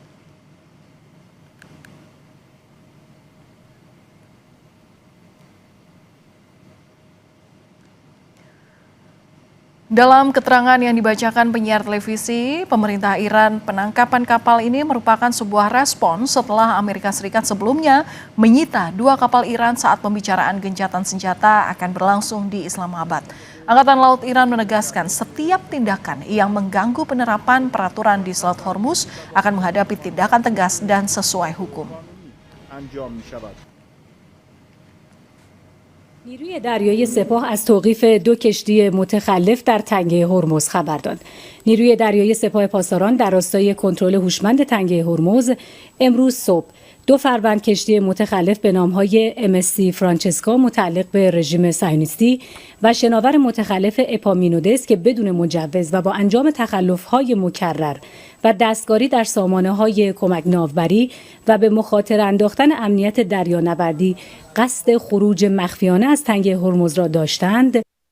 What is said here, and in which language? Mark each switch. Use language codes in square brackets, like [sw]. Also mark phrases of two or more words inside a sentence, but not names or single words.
[id] Dalam keterangan yang dibacakan penyiar televisi, pemerintah Iran, penangkapan kapal ini merupakan sebuah respon setelah Amerika Serikat sebelumnya menyita 2 kapal Iran saat pembicaraan gencatan senjata akan berlangsung di Islamabad. Angkatan Laut Iran menegaskan setiap tindakan yang mengganggu penerapan peraturan di Selat Hormuz akan menghadapi tindakan tegas dan sesuai hukum. [fa] نیروی دریایی سپاه از توقیف 2 کشتی متخلف در تنگه هرمز خبر داد. نیروی دریایی سپاه پاسداران در راستای کنترل هوشمند تنگه هرمز امروز صبح 2 فروند کشتی متخلف به نام‌های MSC فرانچسکا متعلق به رژیم صهیونیستی و شناور متخلف اپامینودس که بدون مجوز و با انجام تخلف‌های مکرر و دستکاری در سامانه‌های کمک ناوبری و به مخاطره انداختن امنیت دریانوردی قصد خروج مخفیانه از تنگه هرمز را داشتند.